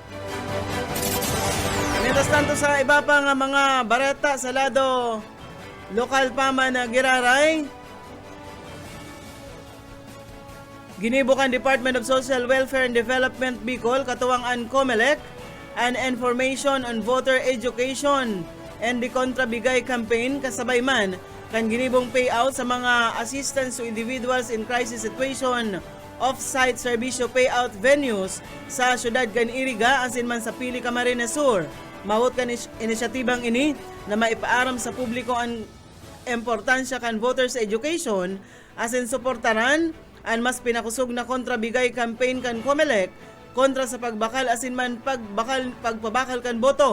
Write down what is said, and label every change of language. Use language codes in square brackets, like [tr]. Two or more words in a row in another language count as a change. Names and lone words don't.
[es] Mientras tanto [bik] sa iba pa nga mga bareta sa lado lokal pa man na giraray, ginibukan Department of Social Welfare and Development Bicol katuwang ang COMELEC an [en] information on voter education and the kontrabigay campaign [bik] kasabay man kan ginibong payout sa mga [en] assistance to individuals in crisis situation off-site [bik] serbisyo [en] payout venues [bik] sa syudad kan Iriga asin man sa Pili Camarines Sur. Mahut kan inisyatibang ini na maipaaram sa publiko ang importansya kan [en] voters education [bik] asin suportaran ang mas pinakusog na [en] kontrabigay campaign [bik] kan COMELEC kontra sa pagbakal asin man pagpabakal kan boto.